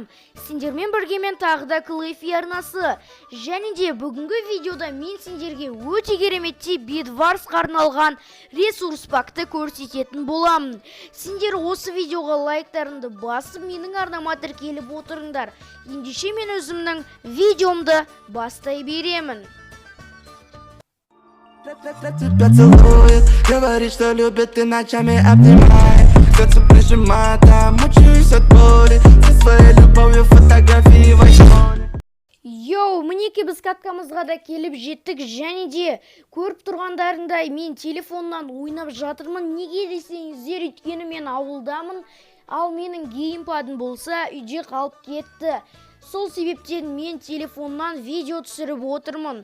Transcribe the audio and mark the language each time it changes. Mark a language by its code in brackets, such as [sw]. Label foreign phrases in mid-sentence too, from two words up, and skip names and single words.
[kk] Сендермен біргемен тағы да Клэффи арнасы. Және де бүгінгі видеода мен сендерге өте кереметтей Бедварсқа арналған ресурс пакты көрсететін боламын. Сендер осы видеоға лайктарыңды басып менің арнама тіркеліп отырыңдар. Ендеше мен өзімнің видеомды бастай беремін. [ru] Поцелует, говорит, что любит и ночами обнимает. Сердце прижимает, а мучаюсь от боли. Со своей любовью фотографии в айфоне. Йоу, [kk] мінеке біз каткамызға да келіп жеттік. Және де көріп тұрғандарыңдай мен телефоннан ойнап жатырмын. Неге десеңіздер, өйткені мен ауылдамын, ал менің геймпадым болса үйде қалып кетті. Сол себептен мен телефоннан видео түсіріп отырмын.